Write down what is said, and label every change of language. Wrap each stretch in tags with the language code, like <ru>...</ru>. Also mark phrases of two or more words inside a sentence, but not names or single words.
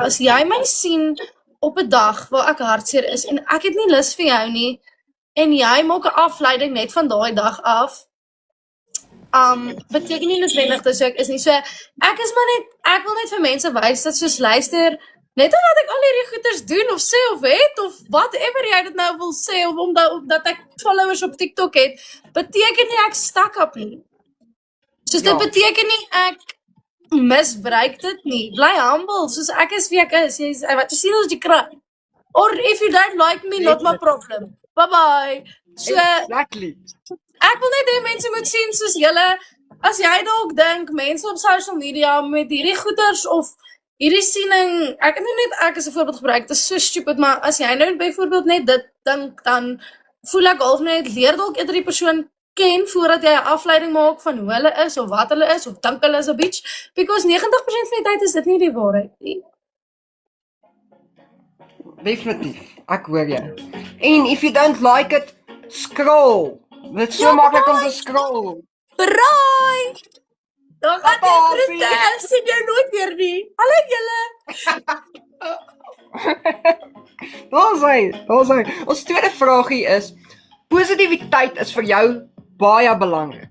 <af>As jy my sien op 'n dag waar ek hartseer is en ek het nie lus vir jou nie en jy maak 'n afleiding net van daai dag af, beteken nie noodwendig dat ek is nie. So ek wil net vir mense wys dat soos luister, net omdat ek al hierdie goeders doen of sê of het of whatever jy dit nou wil sê of omdat ek followers op TikTok het, beteken nie ek stuck-up nie. Soos dit beteken nie ek misbruik dit nie. Bly humble, soos ek is wie ek is. Wat jy sien is wat jy kry.</af> <en>Or if you don't like me, not my problem. Bye-bye. So, Exactly.</en> <af>Ek wil net hê mense moet sien soos julle, as jy dalk dink, mense op</af> <en>social media</en> <af>met hierdie goeders of hierdie siening, ek het net ek as 'n voorbeeld gebruik, dit is so stupid, maar as jy nou byvoorbeeld net dit dink, dan voel ek half net, leer dalk eerder die persoon ken voordat jy 'n afleiding maak van hoe hulle is of wat hulle is of dink hulle is 'n bitch, because 90% van die tyd is dit nie die waarheid nie. Definitief, ek hoor jou.</af> <en>En if you don't like it, scroll.</en> <af>Dit is so maklik om te scroll. Braai! Dan gaan Papa, jy groete, sien jou nooit weer nie. Hallo julle! Daar's hy. Ons tweede vraagie is, positiwiteit is vir jou baie belangrik.</af>